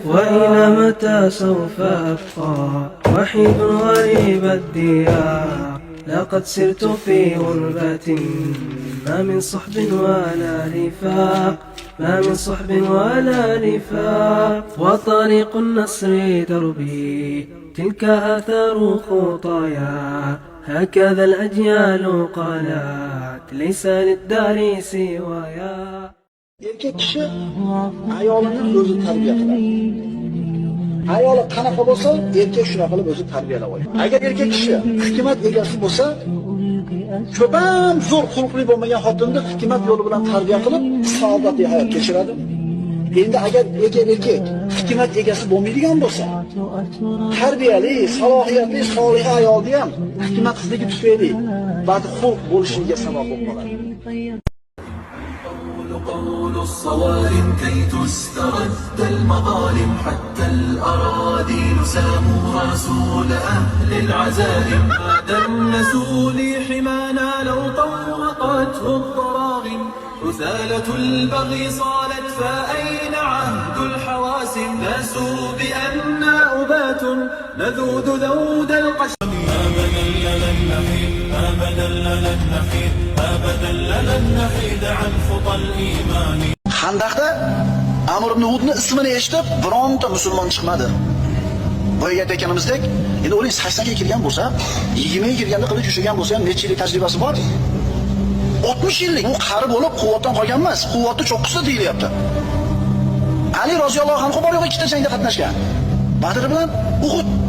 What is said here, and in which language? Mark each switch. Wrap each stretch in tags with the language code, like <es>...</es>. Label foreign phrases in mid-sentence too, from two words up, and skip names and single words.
<ar>وإلى متى سوف أبقى وحيد غريب الديار، لقد سرت في غربة ما من صحب ولا رفاق، ما من صحب ولا رفاق. وطريق النصر دربي تلك آثار خطايا، هكذا الأجيال قالت ليس للدار سوايا.</ar> <uz>Erkak kishi ayolini o'zi tarbiya qiladi. Ayoli qanaqa bo'lsa, erkak shunaqa qilib o'zi tarbiyalab oladi. Agar erkak kishi hikmat egasi bo'lsa, ko'pam zo'r xulqli bo'lmagan xotinni hikmat yo'li bilan tarbiya qilib, saodatli hayot kechiradi. Endi agar erkak hikmat egasi bo'lmaydigan bo'lsa, tarbiyali, salohiyatli, solih ayolni ham hikmatsizligi tufayli badxulq bo'lishiga sabab bo'lib qoladi.</uz> <ar>قول الصوارم كي تسترد المظالم، حتى الأراضي ساموا رسول أهل العزائم. دنسوا لي حمانا لو طوقته الضراغم، رسالة البغي صالت فأين عهد الحواسم. ناسوا بأننا أبات نذود ذود القشم. أبدا لن نحيد، أبدا لن نحيد، أبدا لن نحيد عن خطى الإيمان.</ar> <uz>Xandaqda Amr ibn Hudni ismini eshitib, bironta musulmon chiqmadi. Boyaga aytganimizdek, endi uning 80 ga kirgan bo'lsa, 20 ga kirganda qilib ushlagan bo'lsa ham necha yillik tajribasi bor? 60 yillik. U qari bo'lib quvvatdan qolgan emas, quvvatni cho'qqisi deyilyapti. Ali</uz> <ar>رضي الله عنه</ar> <uz>bor yo'q ikkita jangda qatnashgan.</uz>